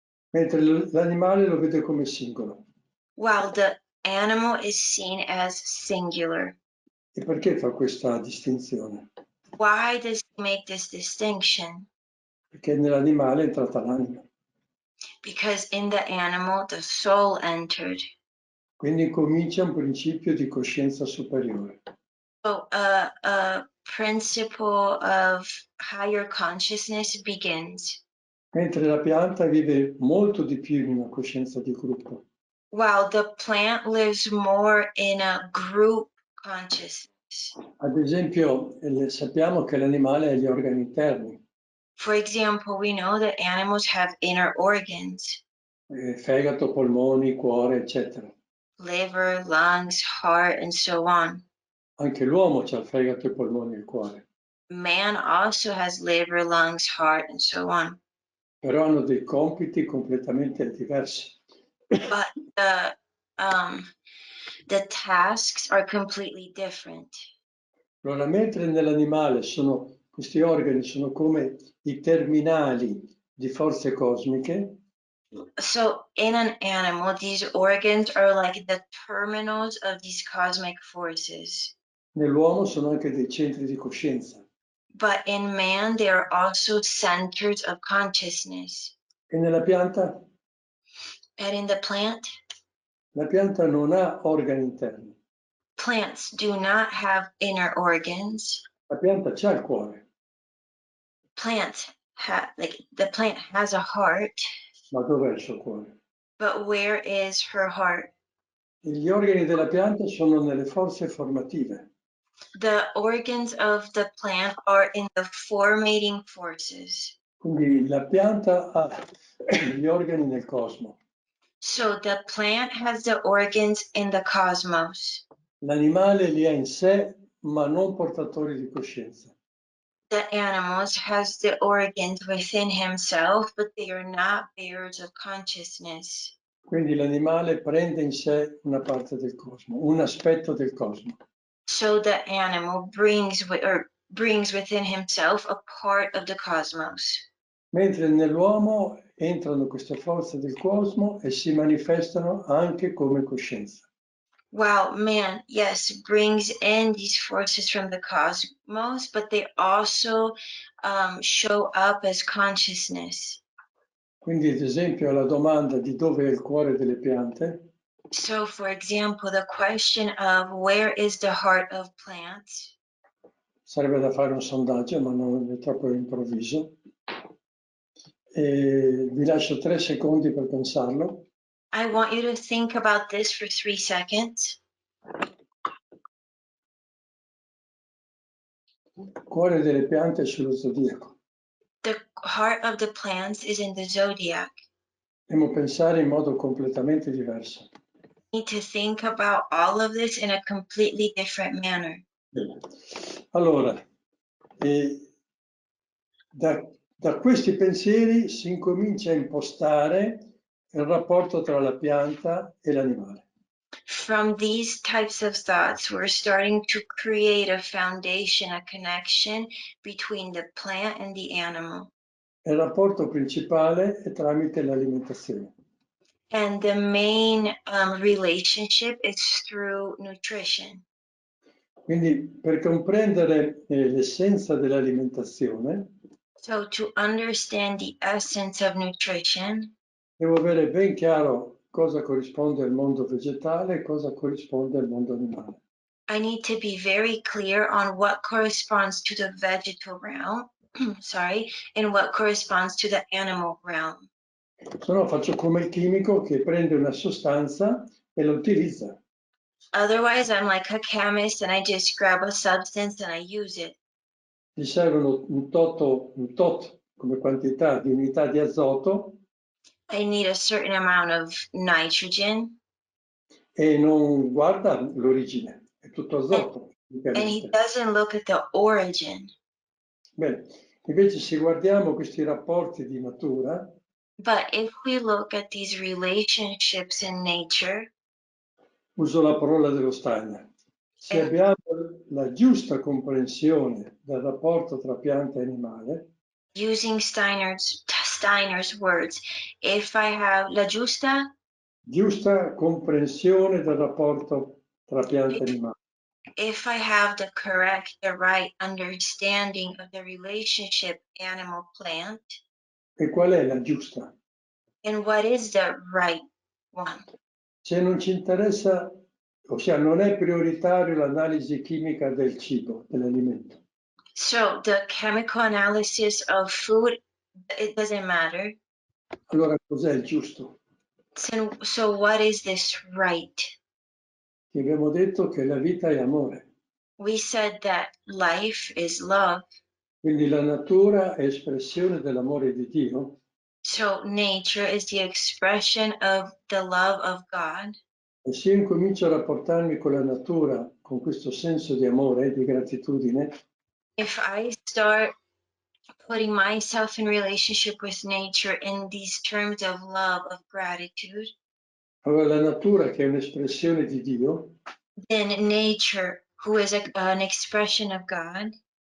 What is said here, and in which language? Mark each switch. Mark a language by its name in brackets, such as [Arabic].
[Italian] mentre l'animale lo vede come singolo. [English] while the animal is seen as singular. [Italian] E perché fa questa distinzione? [English] Why does he make this distinction? [Italian] Perché nell'animale è entrata l'anima. [English] Because in the animal, the soul entered. [Italian] Quindi comincia un principio di coscienza superiore. [English] So a principle of higher consciousness begins, [Italian] Mentre la pianta vive molto di più in una coscienza di gruppo. [English] while the plant lives more in a group consciousness. [Italian] Ad esempio, sappiamo che l'animale ha gli organi interni, [English] For example, we know that animals have inner organs, [Italian] fegato, polmoni, cuore, eccetera. [English] liver, lungs, heart, and so on. [Italian] Anche l'uomo ha il fegato, i polmoni e il cuore, [English] Man also has liver, lungs, heart, and so on. [Italian] però hanno dei compiti completamente diversi. [English] But the tasks are completely different. [Italian] Allora, mentre nell'animale questi organi sono come i terminali di forze cosmiche, [English] So in an animal, these organs are like the terminals of these cosmic forces. [Italian] nell'uomo sono anche dei centri di coscienza. [English] But in man, they are also centers of consciousness. [Italian] E nella pianta? [English] And in the plant, [Italian] La pianta non ha organi interni. [English] plants do not have inner organs. [Italian] La pianta c'ha il cuore, [English] The plant has a heart, [Italian] ma dov'è il suo cuore? [English] but where is her heart? [Italian] E gli organi della pianta sono nelle forze formative. [English] The organs of the plant are in the formating forces. [Italian] Quindi la pianta ha gli organi nel cosmo. [English] So the plant has the organs in the cosmos. [Italian] L'animale li ha in sé, ma non portatori di coscienza. [English] The animals has the organs within himself, but they are not bearers of consciousness. [Italian] Quindi l'animale prende in sé una parte del cosmo, un aspetto del cosmo. [English] So the animal brings within himself a part of the cosmos. [Italian] Mentre nell'uomo entrano queste forze del cosmo e si manifestano anche come coscienza. [English] While man, yes, brings in these forces from the cosmos, but they also show up as consciousness. [Italian] Quindi, ad esempio, alla domanda di dove è il cuore delle piante, [English] So, for example, the question of where is the heart of plants? [Italian] sarebbe da fare un sondaggio, ma non è troppo improvviso. E vi lascio 3 secondi per pensarlo. [English] I want you to think about this for 3 seconds. [Italian] Il cuore delle piante è sullo zodiaco. [English] The heart of the plants is in the zodiac. [Italian] Dobbiamo pensare in modo completamente diverso. [English] We need to think about all of this in a completely different manner. [Italian] Bene. Allora, da questi pensieri si incomincia a impostare il rapporto tra la pianta e l'animale. [English] From these types of thoughts, we're starting to create a foundation, a connection between the plant and the animal. [Italian] Il rapporto principale è tramite l'alimentazione. [English] And the main relationship is through nutrition. [Italian] Quindi per comprendere l'essenza dell'alimentazione [English] So to understand the essence of nutrition, [Italian] devo avere ben chiaro cosa corrisponde al mondo vegetale e cosa corrisponde al mondo animale. [English] I need to be very clear on what corresponds to the vegetal realm, sorry, and what corresponds to the animal realm. [Italian] Se no faccio come il chimico che prende una sostanza e la utilizza. [English] Otherwise, I'm like a chemist and I just grab a substance and I use it. [Italian] Gli servono un tot come quantità di unità di azoto [English] I need a certain amount of nitrogen, [Italian] e non guarda l'origine, è tutto azoto. [English] and he doesn't look at the origin. [Italian] Bene, invece se guardiamo questi rapporti di natura, [English] But if we look at these relationships in nature, [Italian] uso la parola dello Steiner, se abbiamo la giusta comprensione del rapporto tra pianta e animale, [English] using Steiner's words, if I have [Italian] la giusta comprensione del rapporto tra pianta e animale, [English] if I have the right understanding of the relationship animal-plant, [Italian] e qual è la giusta? [English] and what is the right one? [Italian] Se non ci interessa, ossia non è prioritario l'analisi chimica del cibo, dell'alimento, [English] So the chemical analysis of food, it doesn't matter. [Italian] allora cos'è il giusto? [English] So what is this right? [Italian] Ti abbiamo detto che la vita è amore, [English] We said that life is love. [Italian] quindi la natura è espressione dell'amore di Dio. [English] So nature is the expression of the love of God. [Italian] E se io incomincio a rapportarmi con la natura con questo senso di amore e di gratitudine, [English] If I start putting myself in relationship with nature in these terms of love, of gratitude, [Italian] allora la natura, che è un'espressione di Dio, [English] then nature, who is an expression of God,